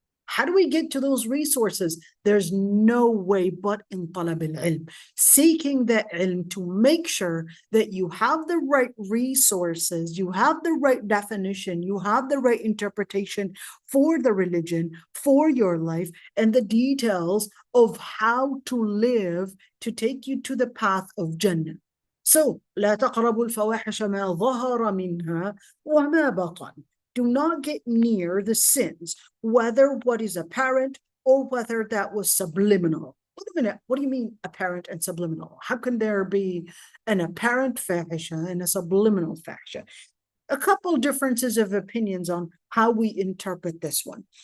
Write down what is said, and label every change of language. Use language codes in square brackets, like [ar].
[en] How do we get to those resources? There's no way but in talab al-ilm, seeking that ilm to make sure that you have the right resources, you have the right definition, you have the right interpretation for the religion, for your life, and the details of how to live to take you to the path of Jannah. [ar] So, لا تقربوا الفواحش ما ظهر منها وما بطن. [en] Do not get near the sins, whether what is apparent or whether that was subliminal. Wait a minute, what do you mean apparent and subliminal? How can there be an apparent fahisha and a subliminal fahisha? A couple differences of opinions on how we interpret this one.